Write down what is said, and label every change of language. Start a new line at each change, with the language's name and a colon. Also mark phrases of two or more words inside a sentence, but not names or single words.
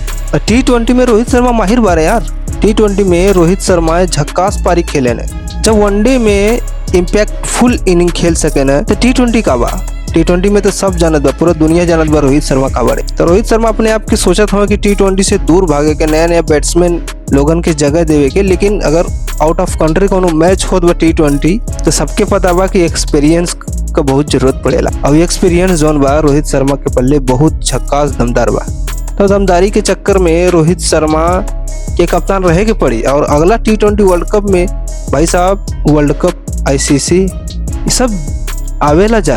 Bhojpuri: T20 में रोहित शर्मा माहिर बारे यार। T20 में रोहित शर्मा झक्कास पारी खेले ने। जब वनडे में
English: impactful inning
Bhojpuri: खेल सके न तो T20 का बा। T20 में तो सब जानत बा, पूरा दुनिया जानत बा रोहित शर्मा का बारे। तो रोहित शर्मा अपने आप की सोचत हो कि T20 से दूर भागे के, नया बैट्समैन लोगन के जगह देवे के। लेकिन अगर
English: out of country
Bhojpuri: कोनो मैच होत बा T20 तो सबके पता बा कि एक्सपीरियंस का बहुत जरूरत पड़ेला। अब एक्सपीरियंस जोन बा रोहित शर्मा के पल्ले बहुत झक्कास दमदार बा। तो दमदारी के चक्कर में रोहित शर्मा के कप्तान रहे के पड़ी। और अगला T20
English: world cup
Bhojpuri: में भाई साहब,
English: world cup,
Bhojpuri: ICC ये सब आवेला जाला।